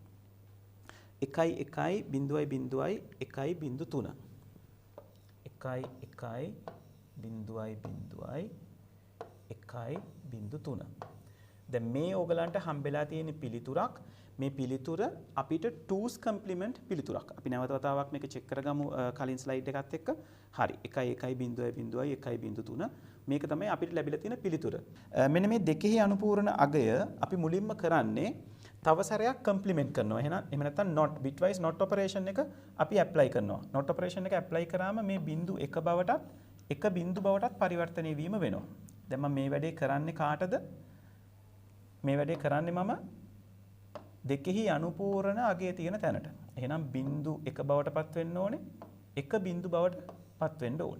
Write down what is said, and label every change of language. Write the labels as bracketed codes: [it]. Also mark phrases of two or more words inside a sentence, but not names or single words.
[si] 1.1.1.3 1.1.1.3 දැන් මේ ඕගලන්ට හම්බෙලා තියෙන පිළිතුරක් මේ පිළිතුර අපිට 2's complement පිළිතුරක්. අපි නැවත වතාවක් මේක චෙක් කරගමු කලින් ස්ලයිඩ් එකත් එක්ක. හරි 1.1.1.1.3 මේක තමයි අපිට ලැබිලා තියෙන පිළිතුර. මෙන්න මේ දෙකෙහි අනුපූර්ණ අගය අපි මුලින්ම කරන්නේ තව සැරයක් කම්ප්ලිමන්ට් කරනවා. එහෙනම් නැත්නම් [en] not bitwise not operation [si] එක අපි ඇප්ලයි කරනවා. [en] not operation [si] එක ඇප්ලයි කරාම මේ බිංදු 1 බවටත් 1 බිංදු බවටත් පරිවර්තනය වීම වෙනවා. දැන් මම මේ වැඩේ කරන්නේ කාටද? මේ වැඩේ කරන්නේ මම දෙකෙහි අනුපූර්ණ අගය තියෙන තැනට. එහෙනම් බිංදු 1 බවට පත් වෙන්න ඕනේ. 1 බිංදු බවට පත් වෙන්න ඕනේ.